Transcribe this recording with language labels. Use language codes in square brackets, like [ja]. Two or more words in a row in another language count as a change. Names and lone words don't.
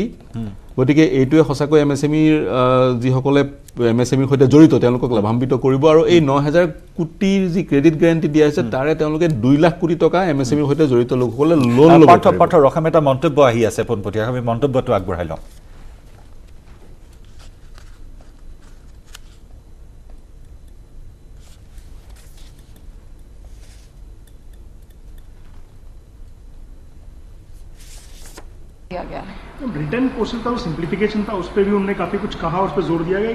[as] গতিকে এইটোৱে সঁচাকৈ MSMEৰ যিসকলে MSMEৰ সৈতে জড়িত তেওঁলোকক লাভান্বিত কৰিব। আৰু এই 9,000 কোটিৰ যি [en] credit guarantee [as] দিয়া হৈছে, তাৰে তেওঁলোকে 2 লাখ কোটি টকা MSMEৰ সৈতে জড়িত লোকসকলে লোন ল'ব। পাৰ্থ ৰকম এটা মন্তব্য আহি আছে পোনপটীয়াকৈ, আমি মন্তব্যটো আগবঢ়াই লওঁ। [en] return portion [hi] का जो सिंप्लीफिकेशन था, उस पर भी उन्होंने काफ़ी कुछ कहा, उस पर जोर दिया गया।